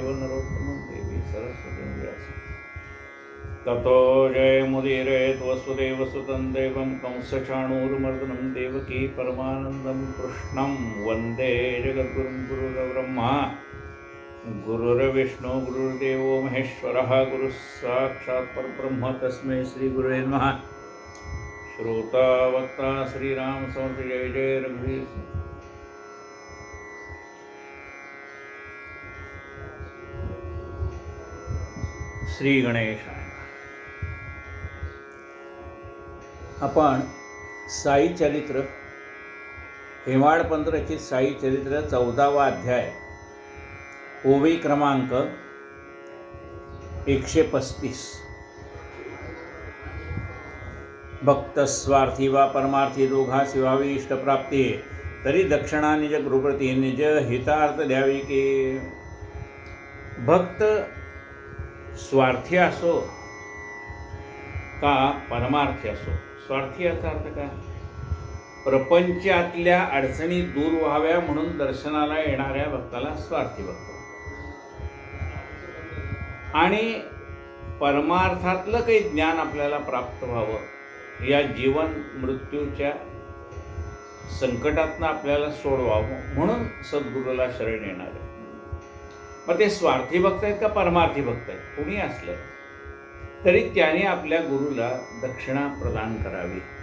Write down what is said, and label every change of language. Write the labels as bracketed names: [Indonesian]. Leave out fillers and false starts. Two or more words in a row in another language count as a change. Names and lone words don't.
[Sanskrit] नरोत्तमं देवी सरस्वतीं व्यासं ततो जयमुदीरयेत् वसुदेवसुतं देवं कंसचाणूरमर्दनं देवकी परमानन्दं कृष्णं वन्दे जगद्गुरुं गुरुर्ब्रह्मा गुरुर्विष्णु गुरुर्देवो महेश्वरः गुरुः साक्षात् परब्रह्म तस्मै श्री गुरुवे नमः। [Marathi] श्रोता वक्ता श्रीराम समर्थ जय जय रघुवीर। श्री गणेशाय। आपण साई चरित्र हेमाडपंत रचित साई चरित्र 14वा अध्याय ओवी क्रमांक 135। भक्त स्वार्थी वा परमार्थी दोघांसी व्हावी इष्टप्राप्ती तरी दक्षिणा निज गुरुप्रती निज हितार्थ द्यावी की भक्त स्वार्थी असो का परमार्थी असो। स्वार्थी याचा अर्थ काय? प्रपंचातल्या अडचणी दूर व्हाव्या म्हणून दर्शनाला येणाऱ्या भक्ताला स्वार्थी भक्त आणि परमार्थातलं काही ज्ञान आपल्याला प्राप्त व्हावं या जीवन मृत्यूच्या संकटातनं आपल्याला सोडवावं म्हणून सद्गुरूला शरण येणारे मग ते स्वार्थी भक्त आहेत का परमार्थी भक्त आहेत कोणी असलं तरी त्याने आपल्या गुरुला दक्षिणा प्रदान करावी।